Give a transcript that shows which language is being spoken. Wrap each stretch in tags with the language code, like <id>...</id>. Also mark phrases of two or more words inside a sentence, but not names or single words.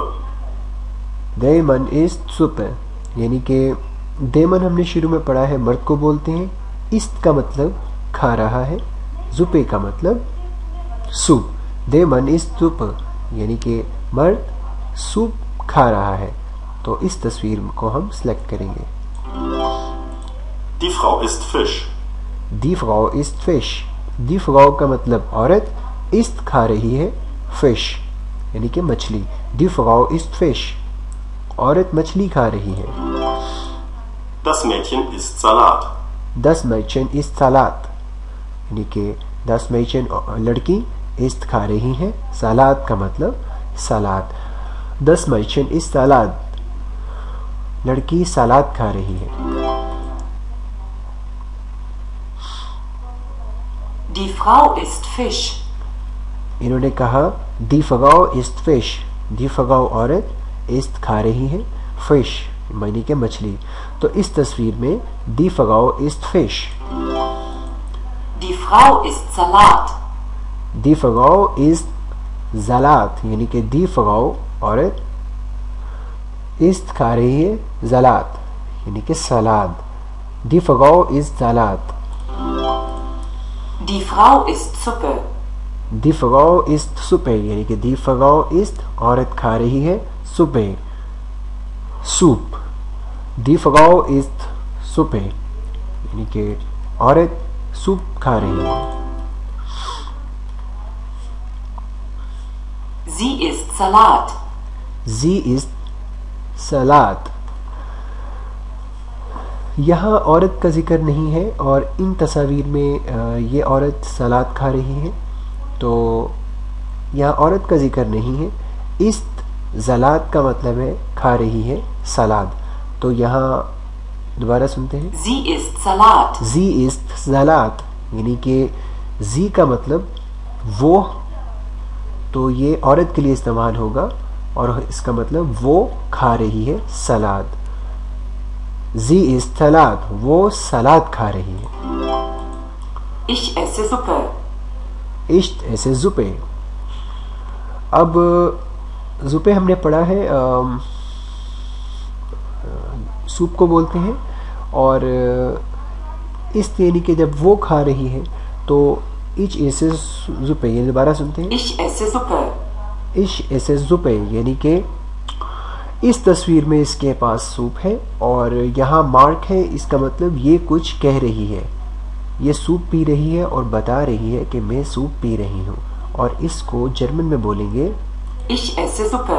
<de>Der Mann isst Suppe,</de> <ur>یعنی کہ देमन ہم نے شروع میں پڑھا ہے، مرد کو بولتے ہیں. इस्त کا مطلب کھا رہا ہے، जुपे کا مطلب سوپ.</ur> <de>Der Mann isst Suppe</de> <ur>یعنی کہ مرد سوپ کھا رہا ہے. تو اس تصویر کو ہم سلیکٹ کریں گے.</ur> <de>Die Frau isst Fisch. Die Frau isst Fisch. Die Frau</de> <ur>کا مطلب عورت، ist کھا رہی ہے، Fisch یعنی کہ مچھلی.</ur> <de>Die Frau isst Fisch.</de> <ur>عورت مچھلی کھا رہی ہے.</ur> <de>Das Mädchen isst Salat. Das Mädchen isst Salat</de> <ur>یعنی کہ</ur> <de>das Mädchen</de> <ur>لڑکی، ist کھا رہی ہے، سلاد کا مطلب سلاد.</ur> <de>Das Mädchen isst Salat,</de> <ur>لڑکی سلاد کھا رہی ہے.</ur> <de>Die Frau isst Fisch.</de> <ur>انہوں نے کہا</ur> <de>die Frau isst Fisch. Die Frau</de> <ur>عورت، ist کھا رہی ہے، Fisch معنی کے مچھلی. تو اس تصویر میں</ur> <de>die Frau isst Fisch. Die Frau isst Salat. Die Frau isst Salat</de> <ur>یعنی کہ</ur> <de>die Frau</de> <ur>عورت، ist کھا رہی ہے، Salat یعنی کہ سلاد.</ur> <de>Die Frau isst Salat. Die Frau isst Suppe. Die Frau isst Suppe</de> <ur>یعنی کہ</ur> <de>die Frau isst</de> <ur>عورت کھا رہی ہے,</ur> <de>Suppe सूप. Die Frau isst Suppe</de> <ur>یعنی کہ عورت سوپ کھا رہی ہے.</ur> <de>Sie isst Salat. Sie isst Salat.</de> <ur>یہاں عورت کا ذکر نہیں ہے، اور ان تصویر میں یہ عورت سلاد کھا رہی ہے، تو یہاں عورت کا ذکر نہیں ہے.</ur> <de>isst Salat</de> <ur>کا مطلب ہے کھا رہی ہے، سلاد. تو یہاں دوبارہ سنتے ہیں.</ur> <de>Sie isst Salat. Sie isst Salat</de> <ur>یعنی کہ जी کا مطلب وہ، تو یہ عورت کے لیے استعمال ہوگا، اور اس کا مطلب وہ کھا رہی ہے سلاد.</ur> <de>Sie isst Salat,</de> <ur>وہ سلاد کھا رہی ہے.</ur> <de>Ich esse Suppe. Ich esse Suppe.</de> <ur>اب जुपे ہم نے پڑھا ہے، سوپ کو بولتے ہیں، اور इस یعنی کہ جب وہ کھا رہی ہے تو</ur> <de>Ich esse Suppe.</de> <ur>یہ دوبارہ سنتے ہیں.</ur> <de>Ich esse Suppe. Ich esse Suppe</de> <ur>یعنی کہ اس تصویر میں اس کے پاس سوپ ہے اور یہاں مارک ہے، اس کا مطلب یہ کچھ کہہ رہی ہے، یہ سوپ پی رہی ہے اور بتا رہی ہے کہ میں سوپ پی رہی ہوں. اور اس کو جرمن میں بولیں گے</ur> <de>Ich esse Suppe.</de>